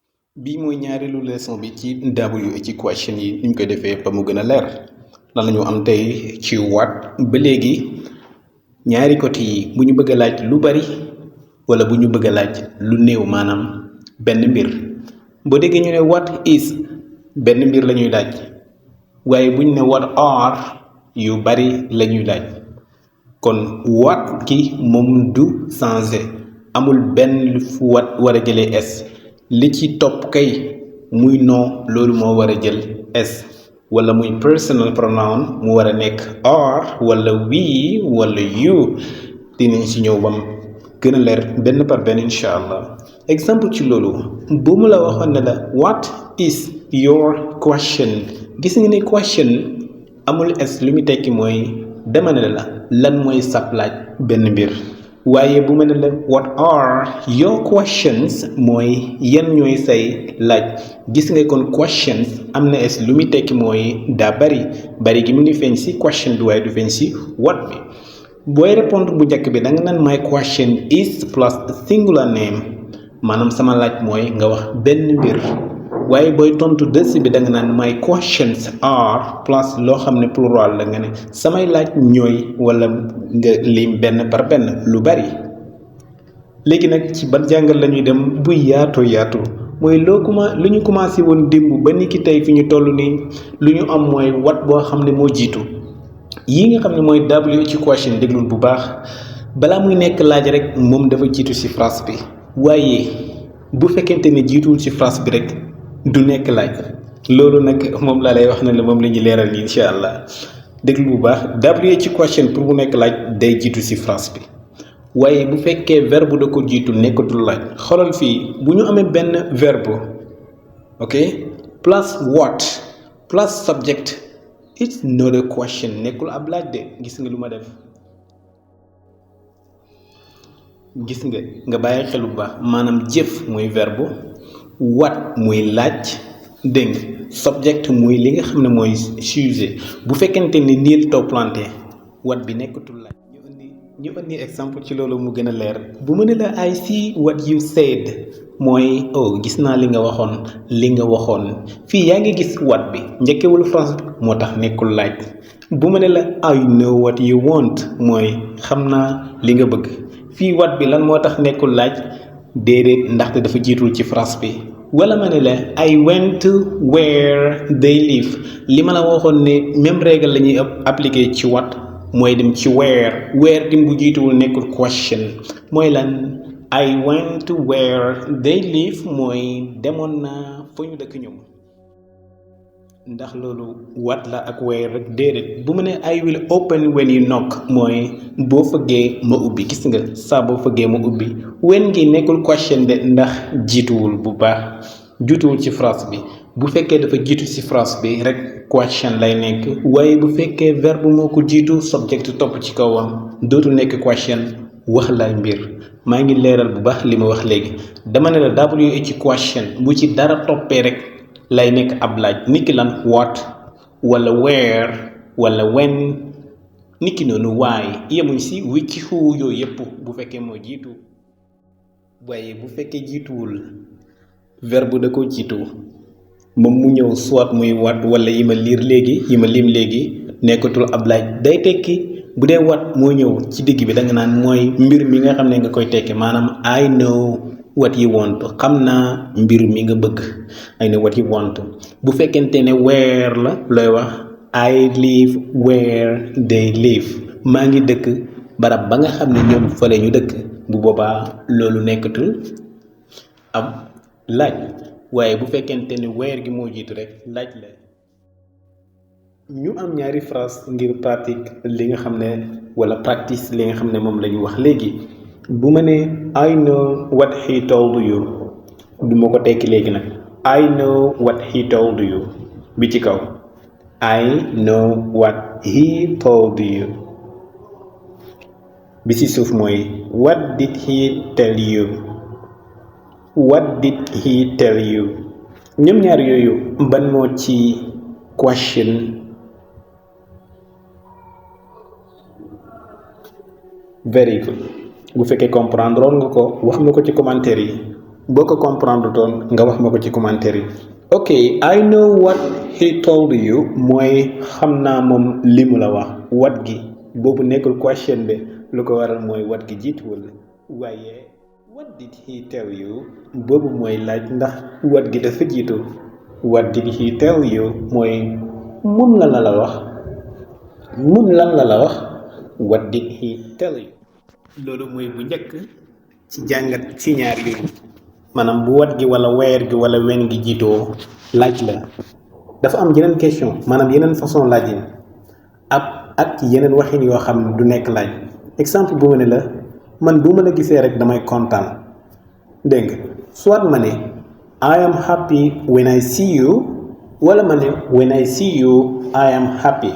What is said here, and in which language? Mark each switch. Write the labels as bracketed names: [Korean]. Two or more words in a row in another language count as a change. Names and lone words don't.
[Wolof] bii mooy ñaareelu leçon bi ci W ci question yi niñ koy defee ba mu gën a leer lan la ñu am tey ci what ba léegi ñaari côté yi bu ñu bëgg a laaj lu bari wala bu ñu bëgg a laaj lu néew maanaam benn mbir boo déggee ñu ne [English] what is [Wolof] benn mbir la ñuy laaj waaye bu ñu ne [English] what are [Wolof] yu bari la ñuy laaj kon what ki moom du changer amul benn what war a jëlee s li ci topp kay muy non loolu moo war a jël s wala muy [English] personal pronoun [Wolof] mu war a nekk are wala we wala you dinañ si ñëw bam gën a leer benn par benn [Arabic] incha allah [Wolof] exemple ci loolu bu mu la waxoon ne la [English] what is your question [Wolof] gis nga ne question amul s lu mu tekki mooy dama ne la lan mooy sab laaj benn mbir waaye bu ma ne la [English] what are your questions [Wolof] mooy yan ñooy say laaj gis nga kon questions am na es lu muy tekki mooy daa bari gi mu ngi feeñ si question bi waaye du feeñ si what bi booy répondre bu njëkk bi da nga naan [English] my question is plus singular name [Wolof] maanaam sama laaj mooy nga wax benn mbir waaye booy tontu dësi bi da nga naan [English] my questions are plus [Wolof] loo xam ne plural la nga ne samay laaj ñooy wala nga lim benn par benn lu bari léegi nag ci ban jàngal la ñuy dem bu yaatu mooy lu ñu commencé woon démb ba ni ki tey fi ñu toll nii lu ñu am mooy what boo xam ne moo jiitu yi nga xam ne mooy W ci question déglul bu baax balaa muy nekk laaj rek moom dafa jiitu ci phrase bi waaye bu fekkente ne jiituwul ci phrase bi rek du nekk laaj loolu nag moom laa lay wax ne la moom la ñuy leeral nii [Arabic] incha allah [Wolof] déglu bu baax W ci question pour mu nekk laaj day jiitu ci phrase bi waaye bu fekkee verbe da ko jiitu nekkatul laaj xoolal fii bu ñu amee benn verbe [English] ok plus what plus subject it's not a question [Wolof] nekkul ab laaj de gis nga lu ma def gis nga bàyyi xel bu baax maanaam jëf mooy verbe what muy laaj dégg subject muy li nga xam ne mooy sujet bu fekkente ni niil toppalante what bi nekkatul laaj ñu indi exemple ci loolu mu gën a leer bu ma ne la [English] I see what you said [Wolof] mooy gis naa li nga waxoon fii yaa ngi gis what bi njëkkewul France moo tax nekkul laaj bu ma ne la [English] I know what you want [Wolof] mooy xam naa li nga bëgg fii what bi lan moo tax nekkul laaj déedéet ndaxte dafa jiitul ci phrase bi wala ma ne la [English] I went to where they live [Wolof] li ma la waxoon ne [French] même règle [Wolof] la ñuy appliquer ci what mooy dem ci where tim bu jiituwul nekkul question mooy lan [English] I went to where they live [Wolof] mooy demoon naa fa ñu dëkk ñoom ndax loolu what la ak where rek déedéet bu ma ne [English] I will open when you knock [Wolof] mooy boo fëggee ma ubbi gis nga saa boo fëggee ma ubbi when ngi nekkul question de ndax jiituwul bu baax jiituwul ci phrase bi bu fekkee dafa jiitu ci phrase bi rek question lay nekk waaye bu fekkee verbe moo ko jiitu subject topp ci kawam dootul nekk question wax lay mbir maa ngi leeral bu baax li ma wax léegi dama ne la W ci question bu ci dara toppee rek lay nekk ab laaj niki lan what wala where wala when niki noonu waaye yemuñ si [English] which who [Wolof] yooyu yëpp bu fekkee moo jiitu waaye bu fekkee jiituwul verbe da ko jiitu moom mu ñëw soit muy what wala yi ma lim léegi nekkatul ab laaj day tekki bu dee what moo ñëw ci digg bi da nga naan mooy mbir mi nga xam ne nga koy tekki maanaam [English] I know what you want [Wolof] xam naa mbir mi nga bëgg [English] I know what you want [Wolof] bu fekkente ne where la looy wax [English] I live where they live [Wolof] maa ngi dëkk barab ba nga xam ne ñoom fële ñu dëkk bu boobaa loolu nekkatul ab laaj waaye bu fekkente ni weer gi moo jiitu rek laaj la ñu am ñaari phrase ngir pratique li nga xam ne wala practice li nga xam ne moom la ñu wax léegi bu ma ne [English] I know what he told you [Wolof] du ma ko tekki léegi nag [English] I know what he told you [Wolof] bi ci kaw [English] I know what he told you [Wolof] bi ci suuf mooy [English] what did he tell you what did he tell you [Wolof] ñoom ñaar yooyu ban moo ci question [English] very good [Wolof] bu fekkee comprendre nga ko wax nga ko ci commentaire yi boo ko comprendre toon nga wax ma ko ci commentaire yi. [English] ok, I know what he told you [Wolof] mooy xam naa moom li mu la wax. what gi boobu nekkul question bi, lu ko waral mooy what gi jiituwul, waaye [English] what did he tell you [Wolof] boobu mooy laaj ndax what gi dafa jiitu. [English] what did he tell you [Wolof] mooy moom lan la wax. moom lan la wax. [English] what did he tell you. [Wolof] loolu mooy bu njëkk ci jàngat ci ñaar yooyu. maanaam bu wat gi wala weer gi wala wen gi jiitoo laaj la. dafa am yeneen question maanaam yeneen façon laaj yi ak yeneen waxin yoo xam ne du nekk laaj. exemple bu ma ne la man bu ma la gisee rek damay kontaan, dégg nga soit ma ne [English] I am happy when I see you, [Wolof] wala ma ne when I see you I am happy.